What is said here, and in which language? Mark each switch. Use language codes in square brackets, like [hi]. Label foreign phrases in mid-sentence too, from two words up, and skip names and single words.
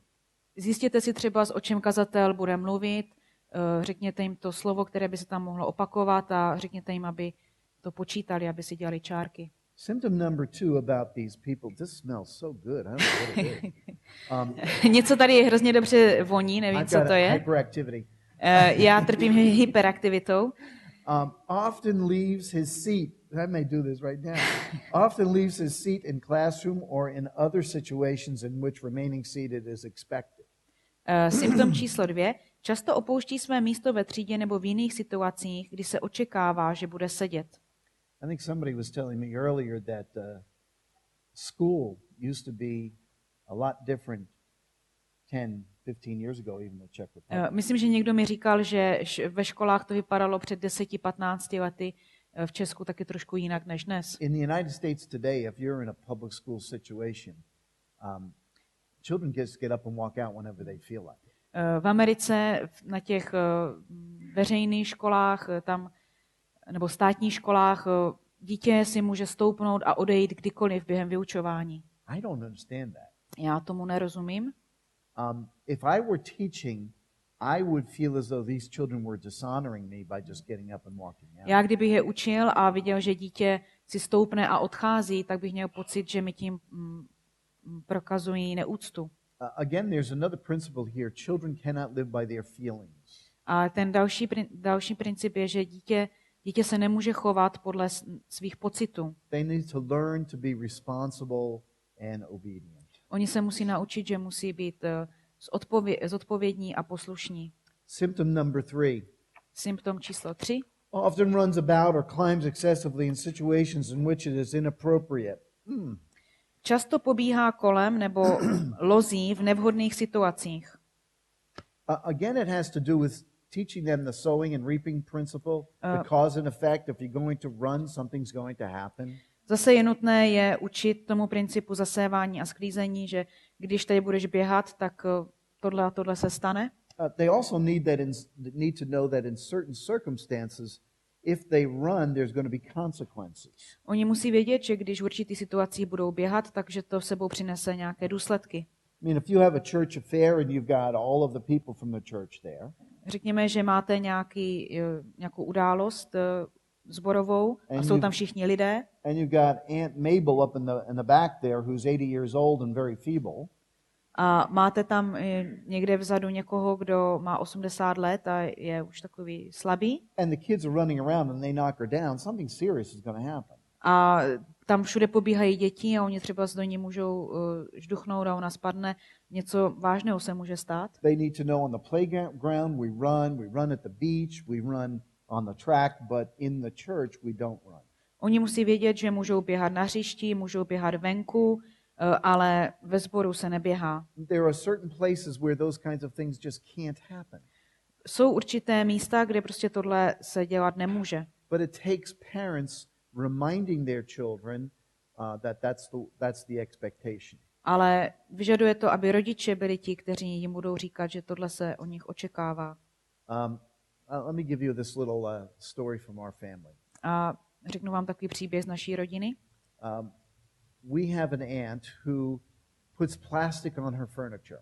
[cs] Zjistěte si třeba, o čem kazatel bude mluvit, řekněte jim to slovo, které by se tam mohlo opakovat a řekněte jim, aby to počítali, aby si dělali čárky. [en] Symptom number 2 about these people. This smells so good. I don't know what it is. [cs] Něco tady hrozně dobře voní, nevím, co to je. [en] Hyperaktivity. [cs] Já trpím hyperaktivitou. [en] Often leaves his seat. I may do this right now. Often leaves his seat in classroom or in other situations in which remaining seated is expected. [cs] Symptom číslo 2. Často opouští své místo ve třídě nebo v jiných situacích, kdy se očekává, že bude sedět. [en] I think somebody was telling me earlier that school used to be a lot different 10, 15 years ago, even in Czech Republic. [cs] Myslím, že někdo mi říkal, že ve školách to vypadalo před 10-15 lety, v Česku taky trošku jinak než dnes. [en] In the United States today, if you're in a public school situation, children just get up and walk out whenever they feel like. [cs] V Americe na těch veřejných školách tam nebo státních školách dítě si může stoupnout a odejít kdykoliv během vyučování. [en] I don't understand that. [cs] Já tomu nerozumím. [en] If I were teaching, I would feel as though these children were dishonoring me by just getting up and walking out. [cs] Já kdybych je učil a viděl, že dítě si stoupne a odchází, tak bych měl pocit, že mi tím prokazují neúctu. [en] Again, there's another principle here. Children cannot live by their feelings. [cs] A ten další princip je, že dítě se nemůže chovat podle svých pocitů. [en] They need to learn to be responsible and obedient. [cs] Oni se musí naučit, že musí být zodpovědní a poslušní. [en] Symptom number 3. [cs] Symptom číslo 3. [en] Often runs about or climbs excessively in situations in which it is inappropriate. [cs] Často pobíhá kolem nebo lozí v nevhodných situacích. [en] Again, it has to do with teaching them the sowing and reaping principle, the cause and effect. If you're going to run, something's going to happen. [cs] Zase je nutné je učit tomu principu zasévání a sklízení, že když tady budeš běhat, tak tohle a tohle se stane. [en] They also need to know that in certain circumstances, if they run, there's going to be consequences. [cs] Oni musí vědět, že když v určitých situacích budou běhat, takže to sebou přinese nějaké důsledky. [en] I mean, if you have a church affair and you've got all of the people from the church there. [cs] Řekněme, že máte nějakou událost zborovou a jsou tam všichni lidé. [en] And you've got Aunt Mabel up in the back there who's 80 years old and very feeble. [cs] A máte tam někde vzadu někoho, kdo má 80 let a je už takový slabý. [en] And the kids are running around and they knock her down. Something serious is going to happen. [cs] A tam všude pobíhají děti a oni třeba do ní můžou žduchnout a ona spadne. Něco vážného se může stát. [en] They need to know on the playground we run at the beach, we run on the track, but in the church we don't run. [cs] Oni musí vědět, že můžou běhat na hřišti, můžou běhat venku, ale ve sboru se neběhá. [en] There are certain places where those kinds of things just can't happen. [cs] Jsou určité místa, kde prostě tohle se dělat nemůže. [en] But it takes parents reminding their children that that's the expectation. [cs] Ale vyžaduje to, aby rodiče byli ti, kteří jim budou říkat, že tohle se o nich očekává. [en] Let me give you this little story from our family. [cs] A řeknu vám takový příběh z naší rodiny. [en] We have an aunt who puts plastic on her furniture.